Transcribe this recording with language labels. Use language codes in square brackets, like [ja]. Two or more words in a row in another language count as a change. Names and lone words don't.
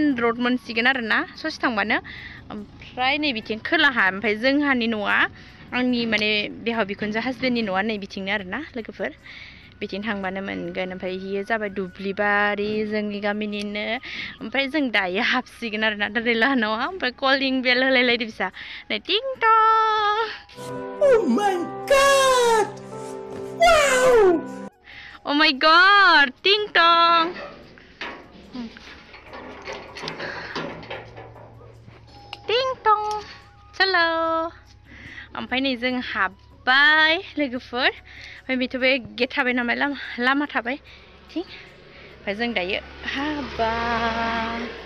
[brx] रड मोनसिगोन आरोना ससे थांबानो ओमफ्राय नै बिथिं खोलाहा ओमफ्राय जोंहानि न'आ आंनि माने बिहाव बिखुनजो हासबेन्डनि न'आ नै बिथिंनो आरोना लोगोफोर बिथिं थांबानो मोनगोन ओमफ्राय बेयो जाबाय दुब्लिबारि जोंनि गामिनिनो ओमफ्राय जों दायो हाबसिगोन आरोना दादैलाहानावहा ओमफ्राय कलिं बेल होलायलायदो बिसा नै टिं टं [en] Oh my god! Wow! Oh my god! [brx] टिं टं टिं टं चलो ओमफ्राय नै जों हाबबाय लोगोफोर ओमफ्राय बेथ' बे गेट थाबाय नालाय लामा थाबाय थिं ओमफ्राय जों दायो हाबबाय